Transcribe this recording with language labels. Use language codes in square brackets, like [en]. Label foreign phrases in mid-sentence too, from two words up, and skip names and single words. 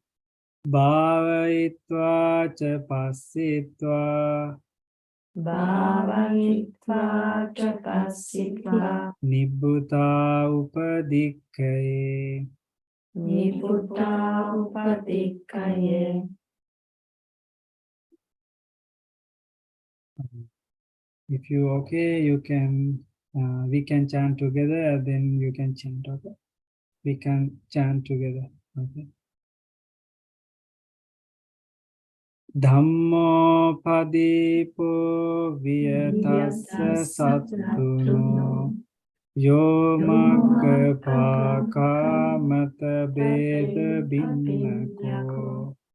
[pi] Bhavaitva cha passitva Bhavayitva tapasitva. Nibbutā upadikkhaya. Nibbutta upadikkaye. [en] If you okay, you can, we can chant together, and then you can chant, okay? We can chant together, okay? [pi] Dhammo padipo viyatassa sattuno yo magga bhaka mata beda binnako